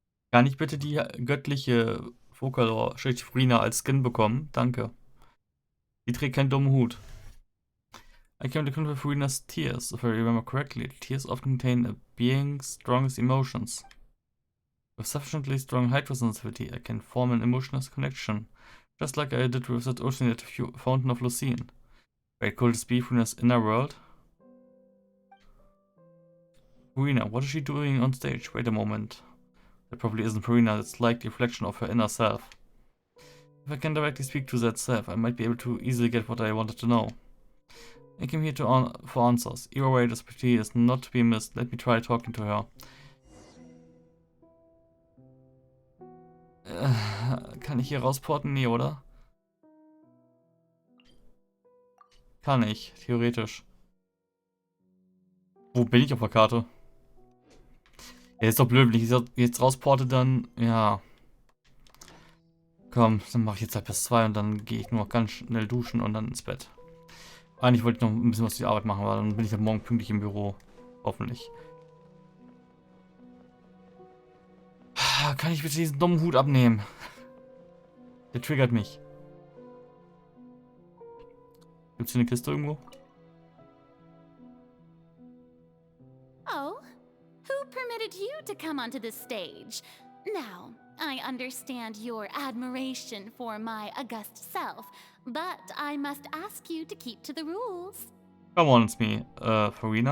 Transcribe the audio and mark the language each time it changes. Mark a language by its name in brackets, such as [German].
[German] Kann ich bitte die göttliche Vocalor, Frina als Skin bekommen? Danke. Die trägt keinen dummen Hut. [English] I came to confirm Farina's tears. If I remember correctly, tears often contain a being's strongest emotions. With sufficiently strong hydrosensitivity, I can form an emotional connection, just like I did with that ocean at the fountain of Lucine. Wait, could this be Farina's inner world? Farina, what is she doing on stage? Wait a moment. That probably isn't Farina, it's like the reflection of her inner self. If I can directly speak to that self, I might be able to easily get what I wanted to know. I came here for answers. Either way, this opportunity is not to be missed. Let me try talking to her. [German] Kann ich hier rausporten? Nee, oder? Kann ich, theoretisch. Wo bin ich auf der Karte? Ja, ist doch blöd, wenn ich jetzt rausporte, dann, ja. Komm, dann mache ich jetzt halt bis 2 und dann gehe ich nur ganz schnell duschen und dann ins Bett. Eigentlich wollte ich noch ein bisschen was für die Arbeit machen, aber dann bin ich halt morgen pünktlich im Büro. Hoffentlich. Kann ich bitte diesen dummen Hut abnehmen? Der triggert mich. Gibt's hier eine Kiste irgendwo? [English] Oh, who permitted you to come onto this stage? Now, I understand your admiration for my august self, but I must ask you to keep to the rules. Come on, it's me, Farina.